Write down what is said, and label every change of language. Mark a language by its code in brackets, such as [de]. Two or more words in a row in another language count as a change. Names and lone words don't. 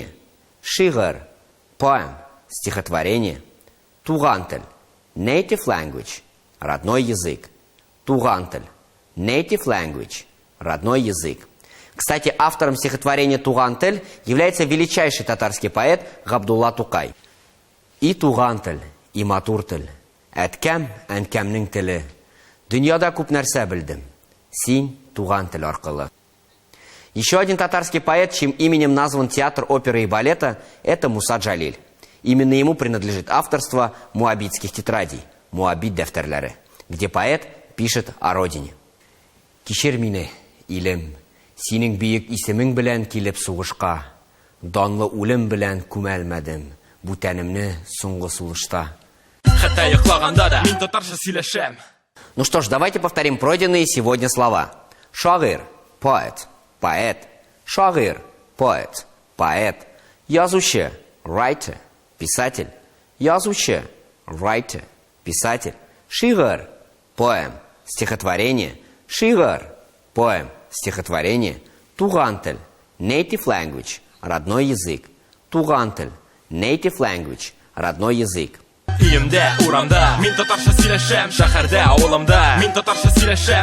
[ru] Шигыр – poem, стихотворение. Тугантель – [en] native language, [ru] родной язык. Тугантель – [en] native language, [ru] родной язык. Кстати, автором стихотворения «Тугантель» является величайший татарский поэт Габдулла Тукай. [tt] И тугантель, и матуртель, әткәм, әнкәмнең теле. Дөньяда күп нәрсә белдем, син тугантель аркылы. [ru] Еще один татарский поэт, чьим именем назван театр оперы и балета, это Муса Джалиль. Именно ему принадлежит авторство муабитских тетрадей, [tt] муабит дәфтәрләре, [ru] где поэт пишет о родине. [tt] Кичер мине, илем, синең биек исемең белән килеп сугышка, данлы үлем белән күмәлмәдем, бүтәнемне соңгы сулышта. Хәтта йоклаганда да, мин татарша сөйләшәм. [ru] Ну что ж, давайте повторим пройденные сегодня слова. Шагыр – поэт, поэт. Шагыр – поэт, поэт. Язуче – writer, писатель. Язуче – writer, писатель. Шигыр – poem, стихотворение. Шигыр – poem, стихотворение. Тугантель – [en] native language, [ru] родной язык. Тугантель – [en] native language, [ru] родной язык. [tt] Өйімде, урамда, мин татарша сөйләшәм. Шәһәрдә, авылымда, мин татарша сөйләшәм.